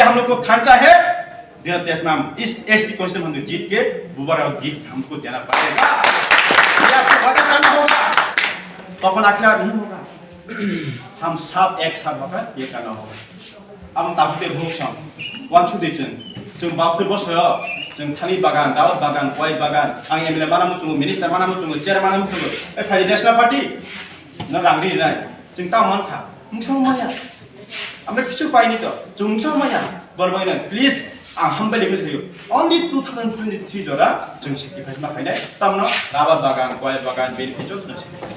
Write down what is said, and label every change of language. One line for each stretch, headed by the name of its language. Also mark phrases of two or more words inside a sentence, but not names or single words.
Hindi: हम लोग को ठांचा है 2023 में हम इस
English: ST constitution
Hindi: हम जीत के बुबर और गिफ्ट हमको देना पड़ेगा। तो अपन अकेला नहीं होगा, हम सब एक साथ होकर ये करना होगा।
Kok Borok: अब हम ताकते भूख छम वन छुदे जों बापते बसो जों थालिर बागान, दाउ बागान, गय बागान, आं एमएलए माना मुचुङो, मिनिस्टार माना मुचुङो, चेयार माना मुचुङो, ए फाइदे नेशनल पार्टी न रांगरि नाय जों ता मानखा मुंसाव माया
Bangla: আমরা কিছু পাইনি তো
Kok Borok: जोंसाव माया बरबायनो प्लीज आं हामबाय लेबो जायो ओनलि 2023 जरा जों सेक्रिफाइस मा खायनाय तामनो राबार बागान, गय बागान, बेनिफिट जों